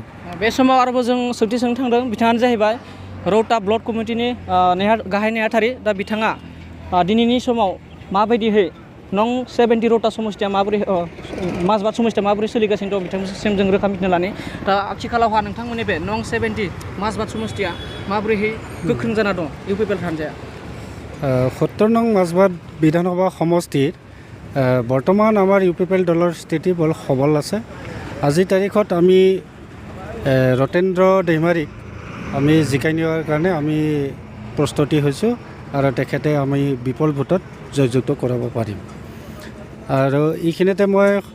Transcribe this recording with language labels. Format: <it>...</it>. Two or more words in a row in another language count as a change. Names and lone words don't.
<brx>बे समाव आरोबाव जों सोंथि सोंनो थांदों बिथाङानो जाहैबाय रौता ब्लक कमिटिनि गाहाय नेहाथारि दा बिथाङा दिनैनि समाव माबायदिहै नं 70 रौता समस्तिया माबोरै माजबाद समस्तिया माबोरै सोलिगासिनो दं बिथांसिम जों रोखा मिथिनो लानि दा आथिखालावहा नोंथांमोननि बे नं 70 माजबाद समस्तिया माबोरैहै गोख्रों जाना दं UPPL हान्जाया</brx> <as>70 नং মাজবাদ বিধানসভা সমষ্টিৰ বৰ্তমান আমাৰ UPPL দলৰ স্থিতি বৰ সবল আছে আজিৰ তাৰিখত আমি ৰতেন্দ্ৰ দৈমাৰীক আমি জিকাই নিয়াৰ কাৰণে আমি প্ৰস্তুতি হৈছোঁ আৰু তেখেতে আমি বিপুল ভোটত জয়যুক্ত কৰাব পাৰিম আৰু এইখিনিতে মই</as>